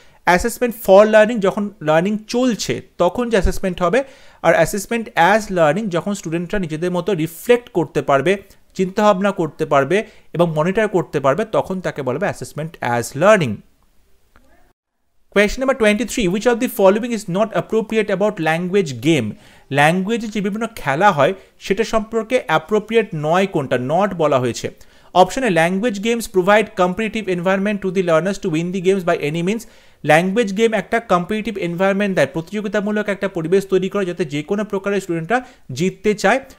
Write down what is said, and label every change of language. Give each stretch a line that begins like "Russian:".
English: assessment for learning
Bangla: যখন learning চলছে তখন যে অ্যাসেসমেন্ট হবে। আর
English: assessment as learning
Bangla: যখন স্টুডেন্টরা নিজেদের মতো রিফ্লেক্ট করতে পারবে, চিন্তাভাবনা করতে পারবে এবং মনিটর করতে পারবে, তখন তাকে বলবে assessment as learning.
English: Question number 23. Which of the following is not appropriate about language game?
Bangla: ল্যাঙ্গুয়েজে যে বিভিন্ন খেলা হয় সেটা সম্পর্কে অ্যাপ্রোপ্রিয়েট নয় কোনটা, নট বলা হয়েছে।
English: অপশনে language games provide competitive environment to the learners to win the games by any means.
Bangla: Language game একটা কম্পিটিটিভ এনভায়রনমেন্ট দেয়, প্রতিযোগিতামূলক একটা পরিবেশ তৈরি করে যাতে যে কোনো প্রকারের স্টুডেন্টরা জিততে চায়।